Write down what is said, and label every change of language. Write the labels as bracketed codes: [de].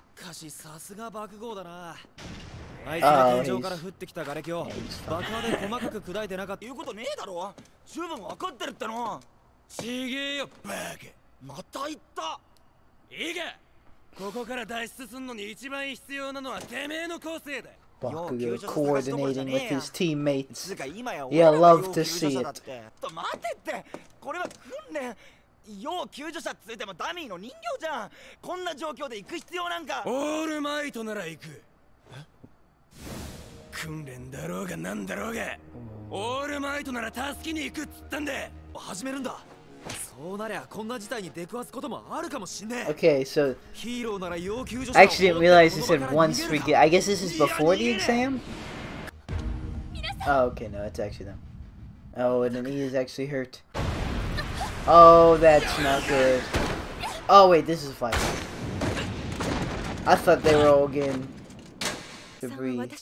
[en] Bakugo coordinating with his teammates. Yeah, love to see it. [ja] 要救助者ついてもダミーの人形じゃん。こんな状況で行く必要なんか。オールマイトなら行く。訓練だろうがなんだろうが、オールマイトなら助けに行くっつったんで。始めるんだ。そうなりゃこんな事態に出くわすこともあるかもしんねえ。 [en] Okay, so [ja] ヒーローなら要救助者。 [en] I actually didn't realize this said once we get. I guess this is before the exam. Oh, okay, no, it's actually them. Oh, and then he is actually hurt. Oh, that's not good. Oh, wait, this is a fight. I thought they were all getting debris.